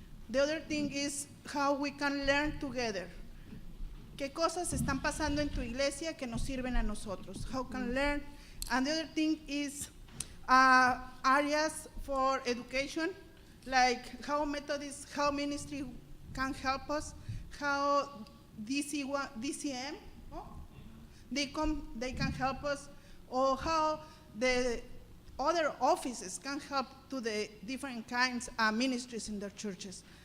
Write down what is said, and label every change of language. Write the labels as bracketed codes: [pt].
[en] The other thing is how we can learn together. [es] ¿Qué cosas están pasando en tu iglesia que nos sirven a nosotros? [en] How can learn? And the other thing is areas for education, like how Methodist, how ministry can help us, how DCM, they can help us, or how the other offices can help to the different kinds of ministries in their churches.